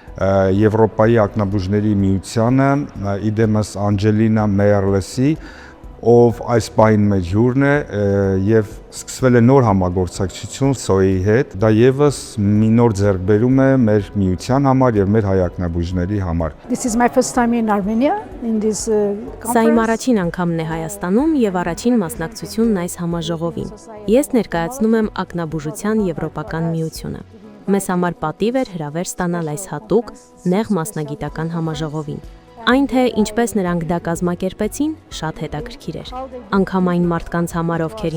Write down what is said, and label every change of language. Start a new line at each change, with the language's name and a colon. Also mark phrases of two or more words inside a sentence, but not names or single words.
Armenian: Եվրոպայի ակնաբուժների միությանը, իդեմս Անջելինա Մեյերլեսի, ով այս պահին մեր հյուրն է եւ սկսվել է նոր համագործակցություն SOE-ի հետ։ Դա եւս մի նոր ձեռքբերում է մեր միության համար եւ մեր հայ-ակնաբույժների համար։
English: This is my first time in Armenia in this
Armenian: Սա իմ առաջին անգամն է Հայաստանում եւ առաջին մասնակցությունն այս համաժողովին։ Ես ներկայացնում եմ ակնաբուժության Եվրոպական միությունը։ Մեզ համար պատիվ էր հրավեր ստանալ այս հատուկ նեղ մասնագիտական համաժողովին։ Այն թե ինչպես նրանք դա կազմակերպեցին, շատ հետաքրքիր էր։ Անգամ այն մարդկանց համար, ովքեր